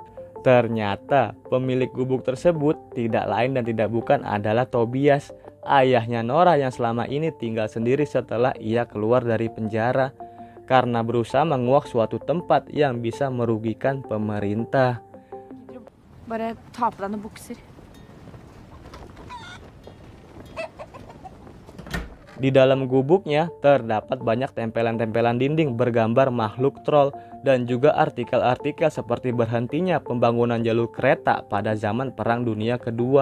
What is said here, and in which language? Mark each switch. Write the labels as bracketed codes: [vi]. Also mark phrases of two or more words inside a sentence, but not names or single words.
[id] Ternyata pemilik gubuk tersebut tidak lain dan tidak bukan adalah Tobias, ayahnya Nora yang selama ini tinggal sendiri setelah ia keluar dari penjara karena berusaha menguak suatu tempat yang bisa merugikan pemerintah. [no] Bare ta på deg noen bukser. [id] Di dalam gubuknya terdapat banyak tempelan-tempelan dinding bergambar makhluk troll dan juga artikel-artikel seperti berhentinya pembangunan jalur kereta pada zaman Perang Dunia Kedua.